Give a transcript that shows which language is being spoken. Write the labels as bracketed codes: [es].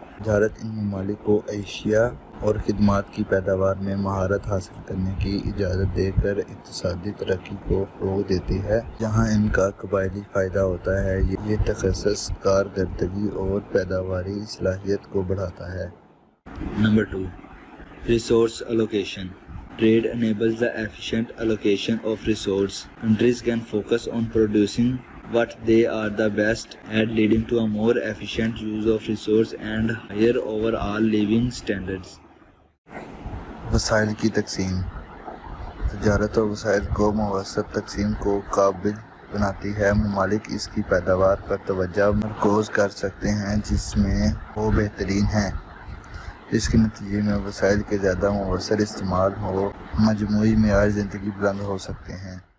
[ur] تجارت ان ممالک کو اشیاء اور خدمات کی پیداوار میں مہارت حاصل کرنے کی اجازت دے کر اقتصادی ترقی کو فروغ دیتی ہے، جہاں ان کا قبائلی فائدہ ہوتا ہے۔ یہ تخصص، کارکردگی اور پیداواری صلاحیت کو بڑھاتا ہے۔ Number 2، [en] Resource allocation. Trade enables the efficient allocation of resources. Countries can focus on producing what they are the best at, leading to a more efficient use of resources and higher overall living standards. [ur] وسائل کی تقسیم. تجارت اور وسائل کو موثر تقسیم کو قابل بناتی ہے۔ ممالک اس کی پیداوار پر توجہ مرکوز کر سکتے ہیں جس میں وہ بہترین ہیں، جس کے نتیجے میں وسائل کے زیادہ مؤثر استعمال ہو، مجموعی معیار زندگی بلند ہو سکتے ہیں۔